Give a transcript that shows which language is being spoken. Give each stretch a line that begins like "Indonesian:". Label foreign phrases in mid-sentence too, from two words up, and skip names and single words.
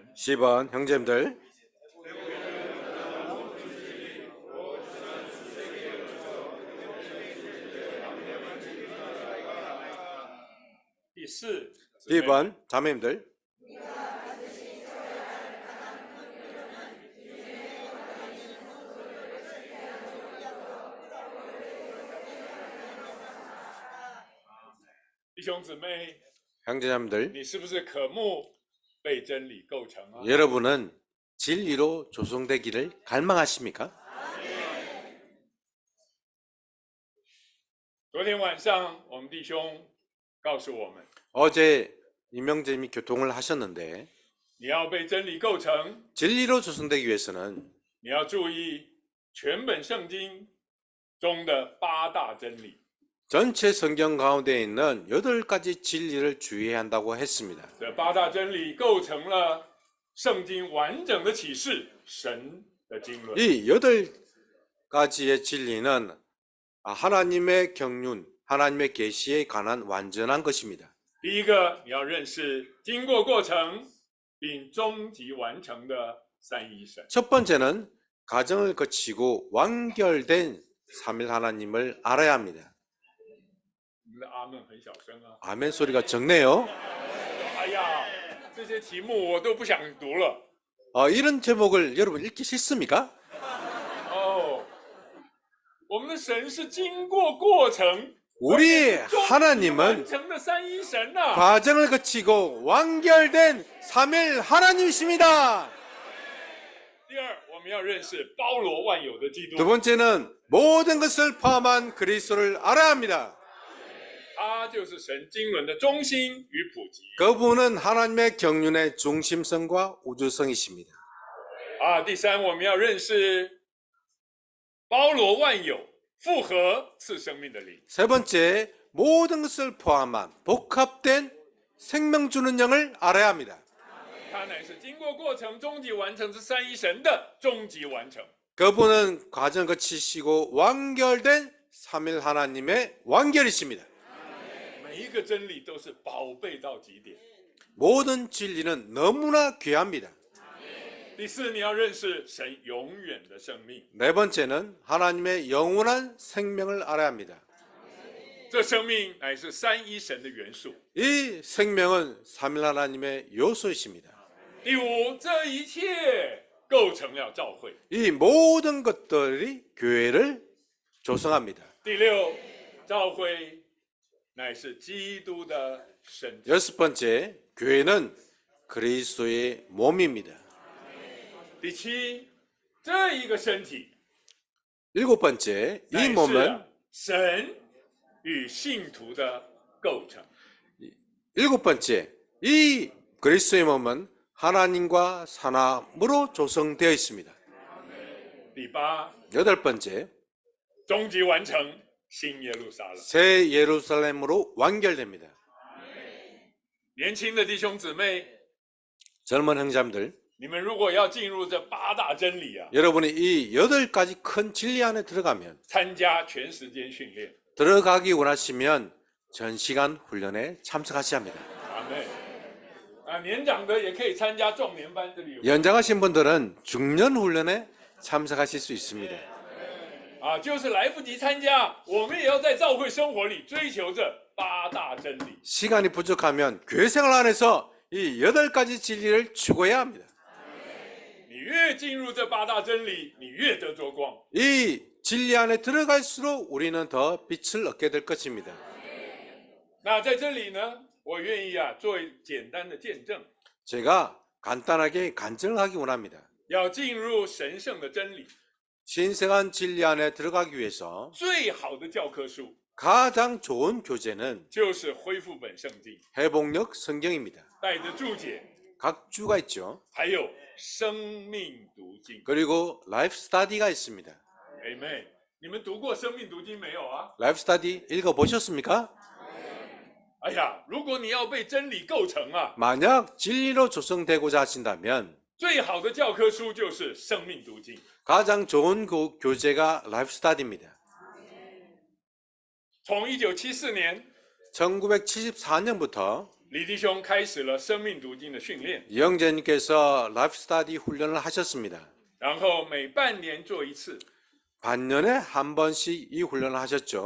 Korean: 10번 형제님들
Chinese: 第四，姊妹们
Korean: B번 자매님들
Chinese: 弟兄姊妹，
Korean: 형제자매들
Chinese: 你是不是渴慕被真理构成啊？
Korean: 여러분은 진리로 조성되기를 갈망하십니까?
Chinese: 昨天晚上，我们弟兄告诉我们，
Korean: 어제 임명재님이 교통을 하셨는데
Chinese: 你要被真理构成，
Korean: 진리로 조성되기 위해서는
Chinese: 你要注意全本圣经中的8大真理。
Korean: 전체 성경 가운데 있는 8가지 진리를 주의해야 한다고 했습니다.
Chinese: 这八大真理构成了圣经完整的启示，神的经纶。
Korean: 이 8가지의 진리는 하나님의 경륜, 하나님의 계시에 관한 완전한 것입니다.
Chinese: 第一个，你要认识经过过程并终极完成的三一神。
Korean: 첫 번째는 과정을 거치고 완결된 삼일 하나님을 알아야 합니다.
Chinese: 你们的阿门很小声啊！
Korean: 아멘 소리가 적네요.
Chinese: 哎呀，这些题目我都不想读了。
Korean: 이런 제목을 여러분 읽기 싫습니까?
Chinese: 哦，我们的神是经过过程，
Korean: 우리
Chinese: 终极完
Korean: 하나님은
Chinese: 成的三一神呐、
Korean: 과정을 거치고 완결된 삼일 하나님이십니다.
Chinese: 第二，我们要认识包罗万有的基
Korean: 두
Chinese: 督，
Korean: 번째는 모든 것을 포함한 그리스도를 알아야 합니다.
Chinese: 他就是神经纶的中心与普及。
Korean: 그분은 하나님의 경륜의 중심성과 우주성이십니다.
Chinese: 第三，我们要认识包罗万有、复合赐生命的灵。
Korean: 세 번째, 모든 것을 포함한 복합된 생명 주는 영을 알아야 합니다.
Chinese: 他乃是经过过程终极完成之三一神的终极完成。
Korean: 그분은 과정 거치시고 완결된 삼일 하나님의 완결이십니다.
Chinese: 每一个真理都是宝贝到极点。
Korean: 모든 진리는 너무나 귀합니다.
Chinese: 第四，你要认识神永远的生命，
Korean: 네 번째는 하나님의 영원한 생명을 알아야 합니다.
Chinese: 这生命乃是三一神的元素。
Korean: 이 생명은 삼일 하나님의 요소이십니다.
Chinese: 第五，这一切构成了教会。
Korean: 이 모든 것들이 교회를 조성합니다.
Chinese: 第六，教会乃是基督的身体。
Korean: 여섯 번째, 교회는 그리스도의 몸입니다.
Chinese: 第七，这一个身体
Korean: 일곱 번째, 이
Chinese: 乃是
Korean: 몸은
Chinese: 神与信徒的构成。
Korean: 일곱 번째, 이 그리스도의 몸은 하나님과 사람으로 조성되어 있습니다.
Chinese: 第八，
Korean: 여덟 번째,
Chinese: 终极完成新耶路撒冷。
Korean: 새 예루살렘으로 완결됩니다.
Chinese: 年轻的弟兄姊妹，
Korean: 젊은 형제들,
Chinese: 你们如果要进入这八大真理啊，
Korean: 여러분이 이 8가지 큰 진리 안에 들어가면
Chinese: 参加全时间训练。
Korean: 들어가기 원하시면 전시간 훈련에 참석하셔야 합니다.
Chinese: 阿妹，年长的也可以参加壮年班，这里有
Korean: 연장하신 분들은 중년 훈련에 참석하실 수 있습니다.
Chinese: 就是来不及参加，我们也要在教会生活里追求这八大真理。
Korean: 시간이 부족하면 교회 생활 안에서 이 8가지 진리를 추구해야 합니다.
Chinese: 你越进入这八大真理，你越得着光。
Korean: 이 진리 안에 들어갈수록 우리는 더 빛을 얻게 될 것입니다.
Chinese: 那在这里呢，我愿意做简单的见证，
Korean: 제가 간단하게 간증을 하기 원합니다.
Chinese: 要进入神圣的真理，
Korean: 신성한 진리 안에 들어가기 위해서
Chinese: 最好的教科书
Korean: 가장 좋은 교재는
Chinese: 就是恢复本圣经，
Korean: 회복력 성경입니다.
Chinese: 带着注解，
Korean: 각 주가 있죠.
Chinese: 还有生命读经。
Korean: 그리고 라이프 스터디가 있습니다.
Chinese: Amen。你们读过生命读经没有啊？
Korean: 라이프 스터디 읽어보셨습니까?
Chinese: 哎呀，如果你要被真理构成啊，
Korean: 만약 진리로 조성되고자 하신다면
Chinese: 最好的教科书就是生命读经。
Korean: 가장 좋은 교재가 라이프 스터디입니다.
Chinese: 从1974年，
Korean: 1974년부터
Chinese: 李弟兄开始了生命读经的训练，
Korean: 이영재님께서 라이프 스터디 훈련을 하셨습니다.
Chinese: 然后每半年做一次，
Korean: 반년에 한 번씩 이 훈련을 하셨죠.